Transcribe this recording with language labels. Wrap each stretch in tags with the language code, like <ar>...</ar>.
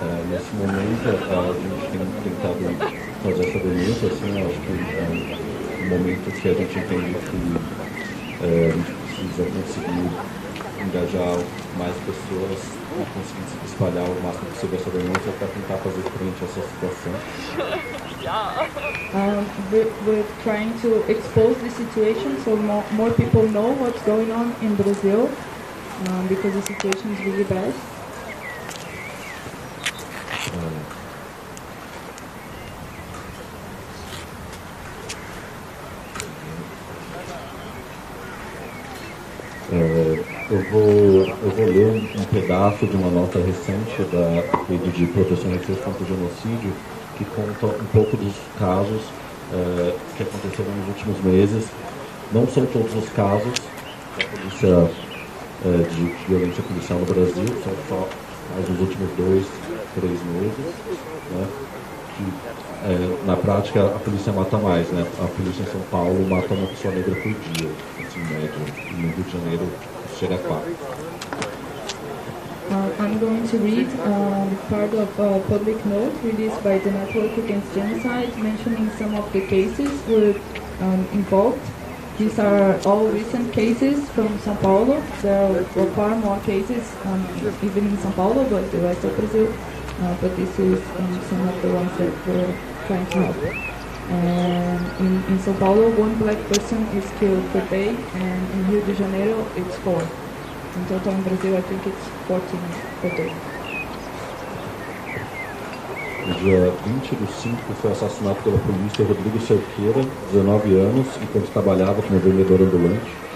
<pt>Nesse momento, a gente tem tentado fazer essa denúncia, assim, acho que é um momento que a gente entende que a gente precisa conseguir engajar mais pessoas e conseguir espalhar o máximo possível essa denúncia para tentar fazer frente a essa situação.</pt> <en>We're trying to expose the situation so more people know what's going on in Brazil, because the situation is really bad.</en> <pt>Eu vou ler um pedaço de uma nota recente da Rede de Proteção e Defesa contra o Genocídio, que conta um pouco dos casos que aconteceram nos últimos meses. Não são todos os casos da polícia, de violência policial no Brasil, são só mais nos últimos 2, 3 meses, né? Que, na prática, a polícia mata mais, né? A polícia em São Paulo mata uma pessoa negra por dia, assim, em média. E no Rio de Janeiro, chega a 4.</pt> <en>I'm going to read part of a public note released by the Network Against Genocide, mentioning some of the cases were involved. These are all recent cases from São Paulo. There were far more cases even in São Paulo, but the rest of Brazil. But this is some of the ones that we're trying to help. And in São Paulo, 1 black person is killed per day, and in Rio de Janeiro, it's 4. In total in Brazil, I think it's 14 per day.</en> <pt>No dia 20/5 foi assassinado pela polícia Rodrigo Cerqueira, 19 anos, enquanto trabalhava como vendedor ambulante.</pt>